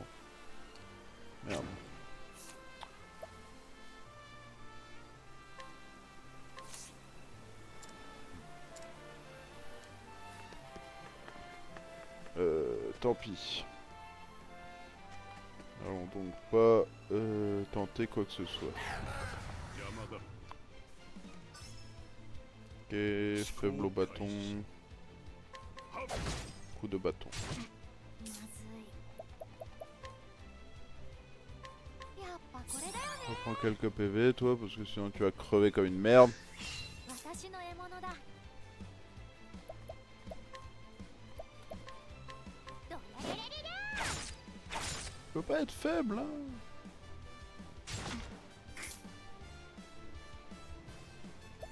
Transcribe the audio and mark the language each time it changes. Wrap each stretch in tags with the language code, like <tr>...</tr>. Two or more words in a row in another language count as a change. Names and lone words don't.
<fr>Merde. Tant pis. Allons donc pas tenter quoi que ce soit.</fr> <ja>山だ</ja> <fr>Ok, faible au bâton. Coup de bâton.</fr> <ja>まずいやっぱこれだよね</ja> <fr>Reprends quelques PV toi parce que sinon tu vas crever comme une merde.</fr> <ja>私の獲物だどれれれれれ</ja> <fr>Tu peux pas être faible hein.</fr>